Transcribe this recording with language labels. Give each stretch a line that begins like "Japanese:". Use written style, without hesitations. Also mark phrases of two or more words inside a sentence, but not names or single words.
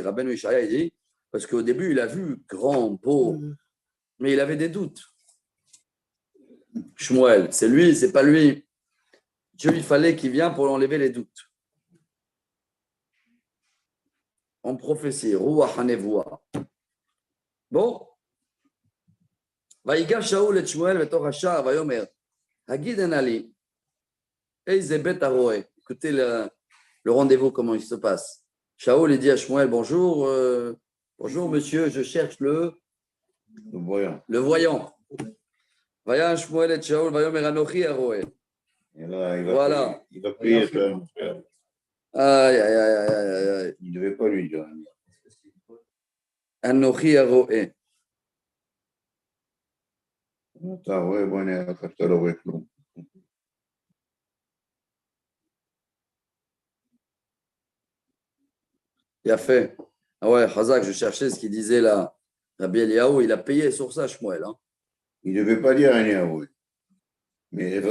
French: Rabbeinu Ishaya, il dit, parce qu'au début, il a vu grand, beau, mais il avait des doutes. Shmuel, c'est lui, c'est pas lui. Dieu, il fallait qu'il vienne pour enlever les doutes. En prophétie,
Hebrew: רוח הנבואה.
French: Bon.
Hebrew: ויגש שאול את שמואל בתוך השער ויאמר, הגיד נא לי, איזה בית הרועה?
French: Écoutez le rendez-vous, comment il se passe. Shaoul il dit à Shmuel, bonjour, bonjour monsieur, je cherche le voyant.
Hebrew: ויען שמואל את שאול ויאמר אנכי הרואה.
French: Voilà. Il va payer son frère. Aïe, aïe, aïe, aïe, aïe, aïe. Il ne devait pas lui dire.
Hebrew: אנכי הרואה. אתה רואה, בוא נראה איך אתה לא רואה כלום.
French: Il a fait. Ah ouais, Hazak, je cherchais ce qu'il disait là. Rabbi Eliaou, il a payé sur ça, Shmuel. Hein. Il ne devait pas dire rien à vous. Mais Il